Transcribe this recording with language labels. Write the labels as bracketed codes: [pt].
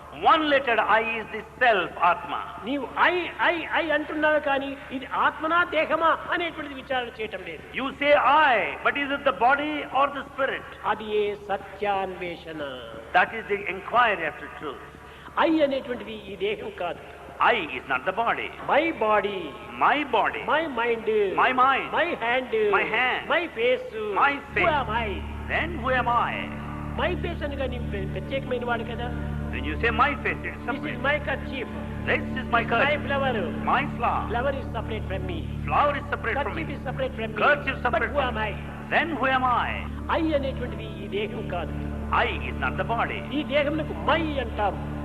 [en] 1-lettered I is the self, Atma. [te] నీవు I అంటున్నావు కానీ ఇది ఆత్మనా దేహమా అనేటువంటిది విచారణ చేయటం లేదు. [en] You say I, but is it the body or the spirit? [te] అది ఏ సత్యాన్వేషణ. [en] That is the inquiry after truth. [te] I అనేటువంటిది ఈ దేహం కాదు. [en] I is not the body. My body. My body. My mind. My mind. My hand. My hand. My face. My face. Who am I? Then who am I? My face [te] అనగా నీ ప్రత్యేకమైన వాడు కదా. [en] When you say my face, it's separate. This is my kerchief. This is my kerchief. My flower. My flower. Flower is separate from me. Flower is separate from me. Kerchief is separate from me. Kerchief is separate from me. But who am I? Then who am I? [te] I అనేటువంటిది ఈ దేహం కాదు. [en] I is not the body. [te] ఈ దేహంకు my అంటాం.